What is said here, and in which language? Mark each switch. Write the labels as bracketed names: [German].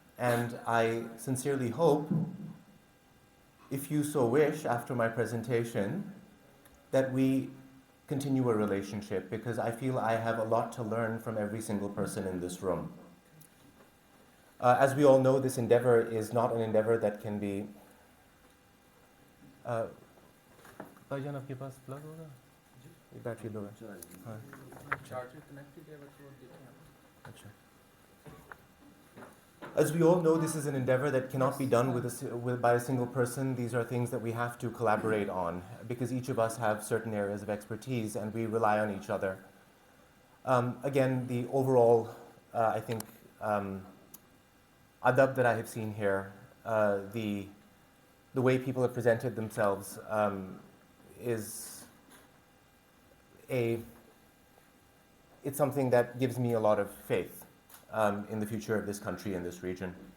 [English] And I sincerely hope, if you so wish, after my presentation, that we continue a relationship, because I feel I have a lot to learn from every single person in this room. As we all know, this endeavor is not an endeavor that can be... [Hindi] भाईजान आपके पास plug होगा? Battery low है? हाँ. Charger connected है, बस वो देखें. अच्छा. [English] As we all know, this is an endeavor that cannot be done by a single person. These are things that we have to collaborate on, because each of us have certain areas of expertise and we rely on each other. Again, the overall, I think, adab that I have seen here, the way people have presented themselves it's something that gives me a lot of faith in the future of this country and this region.